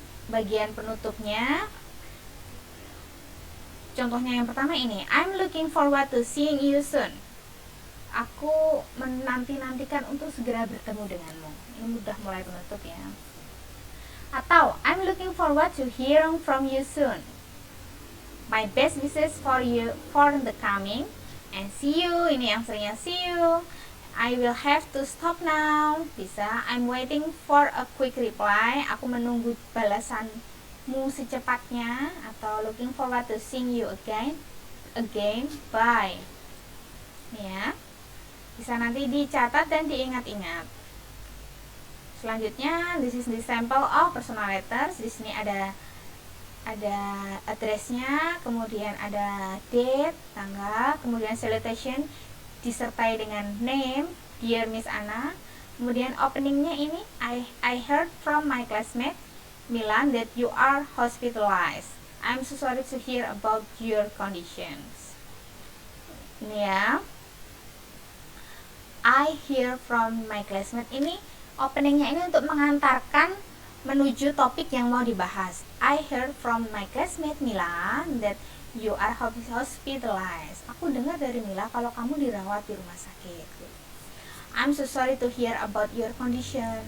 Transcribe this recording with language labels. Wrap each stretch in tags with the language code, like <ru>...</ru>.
<id>Bagian penutupnya. Contohnya yang pertama ini,</id> <en>I'm looking forward to seeing you soon.</en> <id>Aku menanti-nantikan untuk segera bertemu denganmu. Ini udah mulai penutup ya. Atau</id> <en>I'm looking forward to hearing from you soon. My best wishes for you for the coming, and see you.</en> <id>Ini yang seringnya</id> <en>see you. I will have to stop now.</en> <id>Bisa.</id> <en>I'm waiting for a quick reply.</en> <id>Aku menunggu balasanmu secepatnya. Atau</id> <en>looking forward to seeing you again. Bye.</en> <id>Nih ya. Bisa nanti dicatat dan diingat-ingat. Selanjutnya,</id> <en>this is the sample of personal letters.</en> <id>Di sini ada addressnya, kemudian ada date, tanggal, kemudian salutation disertai dengan name, dear Miss Anna. Kemudian openingnya ini,</id> <en>I heard from my classmate Milan that you are hospitalized. I'm so sorry to hear about your conditions.</en> <id>Ini ya.</id> <en>I hear from my classmate</en> <id>ini openingnya ini untuk mengantarkan menuju topik yang mau dibahas.</id> <en>I heard from my classmate Mila that you are hospitalized.</en> <id>Aku dengar dari Mila kalau kamu dirawat di rumah sakit.</id> <en>I'm so sorry to hear about your condition.</en>